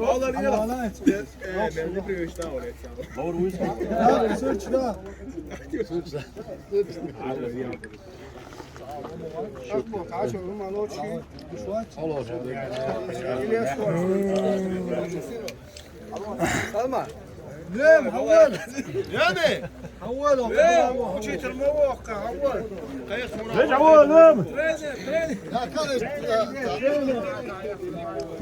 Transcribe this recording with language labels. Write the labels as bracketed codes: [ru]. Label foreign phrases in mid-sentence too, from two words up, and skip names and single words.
[tr] Vallahi ya. Ben de bir işte oraya. Salma. [ar] نعم أول يعني أول وشيت الموقع أول [tr] Geç oğlum. [ar] لا كان